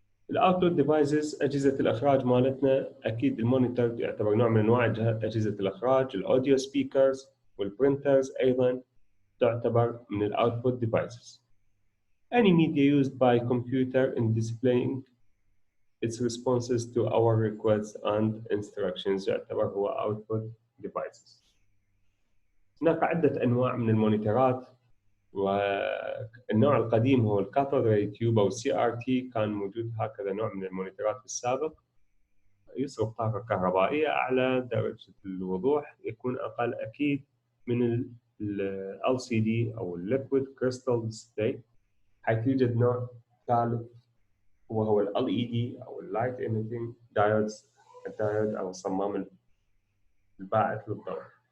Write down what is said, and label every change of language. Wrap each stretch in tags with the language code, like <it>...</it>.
<ar>الاوتبوت ديفايسز اجهزه الاخراج مالتنا، اكيد المونيتور يعتبر نوع من انواع اجهزه الاخراج. الاوديو سبيكرز والبرنترز ايضا تعتبر من الاوتبوت ديفايسز.</ar> <en>any media used by computer in displaying its responses to our requests and instructions</en> <ar>يعتبر هو</ar> <en>output devices.</en> <ar>هناك عدة أنواع من المونيترات، والنوع القديم هو الكاثود راي تيوب أو CRT. كان موجود هكذا نوع من المونيترات في السابق، يصرف طاقة كهربائية أعلى، درجة الوضوح يكون أقل أكيد من ال LCD أو Liquid Crystal Display، حيث يوجد نوع ثالث وهو ال LED أو Light Emitting Diodes، الدايود أو الصمام الباعث للضوء.</ar>